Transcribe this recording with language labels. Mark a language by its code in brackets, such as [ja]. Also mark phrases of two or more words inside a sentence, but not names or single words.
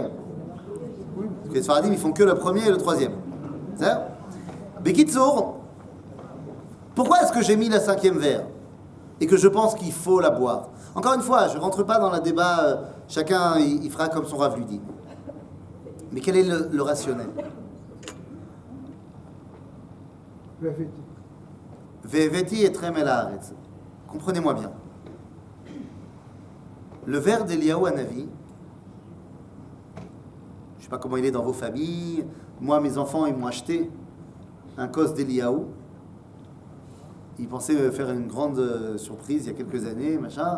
[fr] Parce que les Sfaradim, ils font que le 1er et le 3e. C'est ça? Bekitsour, pourquoi est-ce que j'ai mis la 5e verre et que je pense qu'il faut la boire? Encore une fois, je ne rentre pas dans le débat, chacun il fera comme son Rav lui dit. Mais quel est le rationnel? [he] והבאתי אתכם אל הארץ. [fr] Comprenez-moi bien. Le verre d'Eliyahu Hanavi, je ne sais pas comment il est dans vos familles. Moi, mes enfants, ils m'ont acheté un cos d'Eliyahu. Ils pensaient faire une grande surprise il y a quelques années, machin.